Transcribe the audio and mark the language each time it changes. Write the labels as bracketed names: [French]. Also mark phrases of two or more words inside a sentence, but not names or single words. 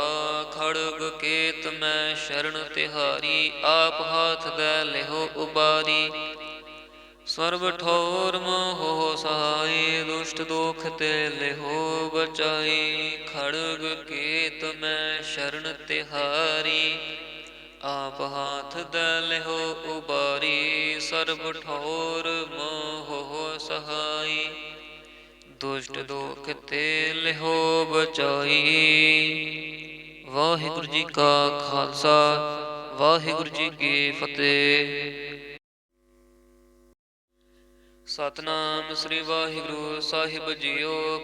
[Hindi] खड़ग केत मैं शरण तिहारी, आप हाथ दे लेहो उबारी। सर्व ठोर मोहो सहाय, दुष्ट दोख ते लेहो बचाई। खड़ग केत मैं शरण तिहारी, आप हाथ दे लेहो उबारी। [Punjabi] ਸਰਬ ਠੌਰ ਮੋਹ ਸਹਾਈ। ਦੁਸ਼ਟ ਦੋਖ ਤੇ ਲਿਹੋ ਬਚਾਈ। ਵਾਹਿਗੁਰੂ ਜੀ ਕਾ ਖਾਲਸਾ, ਵਾਹਿਗੁਰੂ ਜੀ ਕੀ ਫਤਿਹ। ਸਤਿਨਾਮ ਸ੍ਰੀ ਵਾਹਿਗੁਰੂ ਸਾਹਿਬ ਜੀਓ।